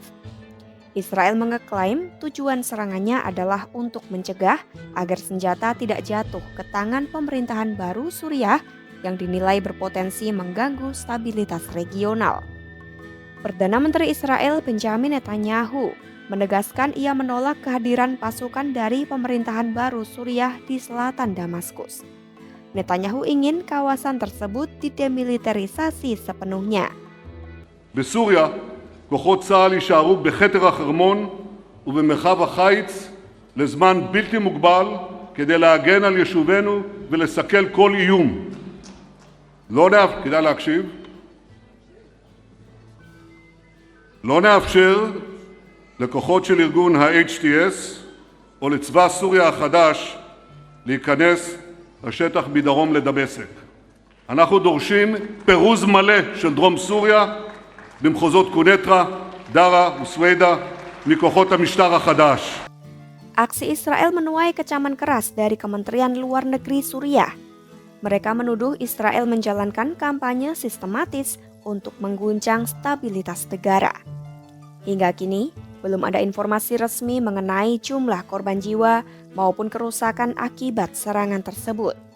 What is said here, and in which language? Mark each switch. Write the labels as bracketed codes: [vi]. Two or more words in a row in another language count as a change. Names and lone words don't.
[id] Israel mengeklaim tujuan serangannya adalah untuk mencegah agar senjata tidak jatuh ke tangan pemerintahan baru Suriah yang dinilai berpotensi mengganggu stabilitas regional. Perdana Menteri Israel Benjamin Netanyahu menegaskan ia menolak kehadiran pasukan dari pemerintahan baru Suriah di selatan Damaskus. Netanyahu ingin kawasan tersebut didemilitarisasi sepenuhnya. [he] בסוריה, כוחות צה"ל יישארו בכתר החרמון ובמרחב החיץ לזמן בלתי מוגבל כדי להגן על יישובינו ולסכל כל איום. כדאי להקשיב. לא נאפשר לכוחות של ארגון ה-HTS או לצבא סוריה החדש להיכנס לשטח מדרום לדמשק. אנחנו דורשים פירוז מלא של דרום סוריה במחוזות קונטרה, דארה וסווידה מכוחות המשטר החדש. [id] Aksi Israel menuai kecaman keras dari Kementerian Luar Negeri Suriah. Mereka menuduh Israel menjalankan kampanye sistematis untuk mengguncang stabilitas negara. Hingga kini, belum ada informasi resmi mengenai jumlah korban jiwa maupun kerusakan akibat serangan tersebut.